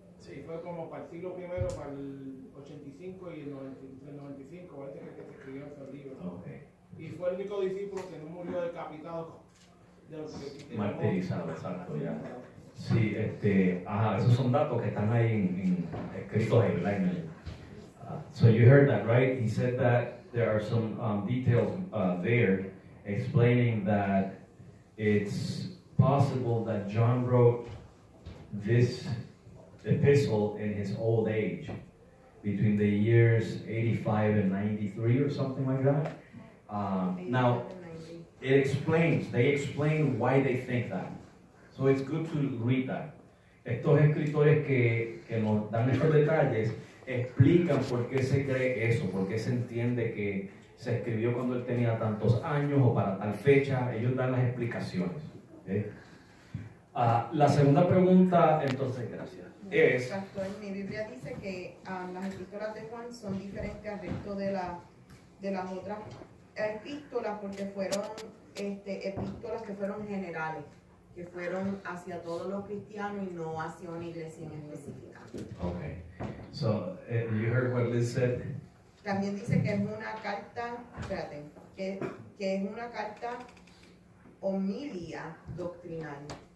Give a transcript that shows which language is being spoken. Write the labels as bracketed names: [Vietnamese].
[Spanish] Sí, fue como para el siglo I, para el 85 y el 95, parece que se escribió ese libro. Okay. Y fue el único discípulo que no murió decapitado. Martirizado, exacto, ya. Sí, esos son datos que están ahí escritos ahí, ¿verdad? [English] So you heard that, right? He said that there are some details there explaining that it's possible that John wrote this epistle in his old age, between the years 85 and 93 or something like that. Now, they explain why they think that. So it's good to read that. [Spanish] Estos escritores que nos dan estos detalles explican por qué se cree eso, por qué se entiende que se escribió cuando él tenía tantos años o para tal fecha. Ellos dan las explicaciones. ¿Okay? La segunda pregunta, entonces, gracias, es... Pastor, mi Biblia dice que las epístolas de Juan son diferentes al resto de las otras epístolas porque fueron epístolas que fueron generales, que fueron hacia todos los cristianos y no hacia una iglesia en específica. Okay. [English] So, you heard what Liz said? [Spanish] También dice que es una carta, que es una carta homilia doctrinal.